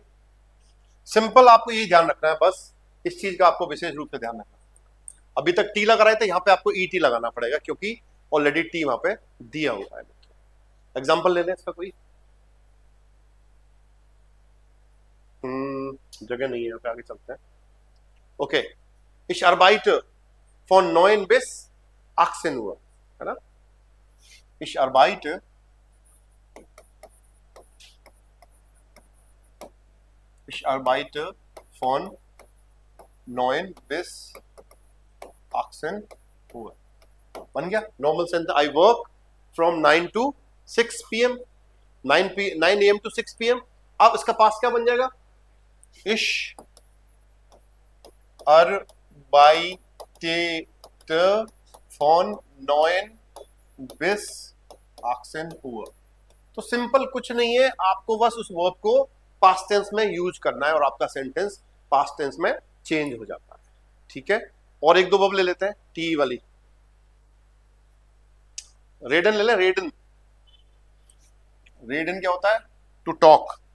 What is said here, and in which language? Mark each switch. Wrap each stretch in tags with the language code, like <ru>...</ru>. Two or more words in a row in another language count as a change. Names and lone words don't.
<hi>सिंपल, आपको ये ध्यान रखना है बस, इस चीज का आपको विशेष रूप से ध्यान रखना। अभी तक टी लगा रहे थे, यहां पे आपको ईटी लगाना पड़ेगा क्योंकि ऑलरेडी टी वहां पे दिया हुआ है। एग्जांपल ले लें इसका कोई, जगह नहीं है यहाँ पे, आगे चलते हैं।</hi> <de>ओके ich arbeite von 9 bis 18 Uhr,</de> <hi>है ना?</hi> <de>ich arbeite von 9 bis 18 Uhr,</de> <hi>बन गया</hi> <en>normal sentence. I work from 9 to 6 PM, 9 AM to 6 PM.</en> <hi>अब इसका पास क्या बन जाएगा?</hi> <de>ich arbeite von 9 bis 18 Uhr।</de> <hi>तो सिंपल कुछ नहीं है, आपको बस उस वर्ब को</hi> <en>past tense</en> <hi>में यूज करना है और आपका</hi> <en>sentence past tense</en> <hi>में चेंज हो जाता है। ठीक है, और एक दो वर्ब ले लेते हैं। टी वाली रेडन ले लें। रेडन, रेडन क्या होता है?</hi> <en>to talk.</en>